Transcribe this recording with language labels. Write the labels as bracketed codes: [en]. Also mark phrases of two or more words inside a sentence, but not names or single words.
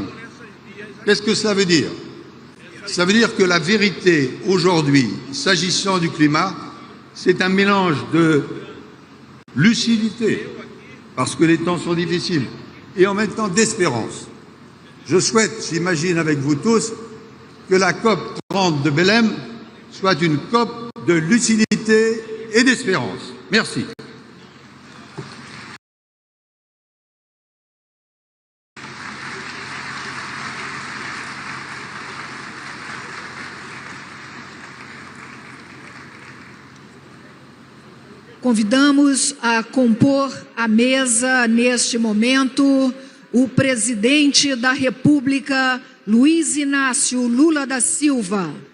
[fr] Qu'est-ce que ça veut dire? Ça veut dire que la vérité aujourd'hui, s'agissant du climat, c'est un mélange de lucidité, parce que les temps sont difficiles, et en même temps d'espérance. Je souhaite, j'imagine avec vous tous, que la COP30 de Belem soit une COP de lucidité et d'espérance. Merci. [pt] Convidamos a compor a mesa, neste momento, o presidente da República, Luiz Inácio Lula da Silva,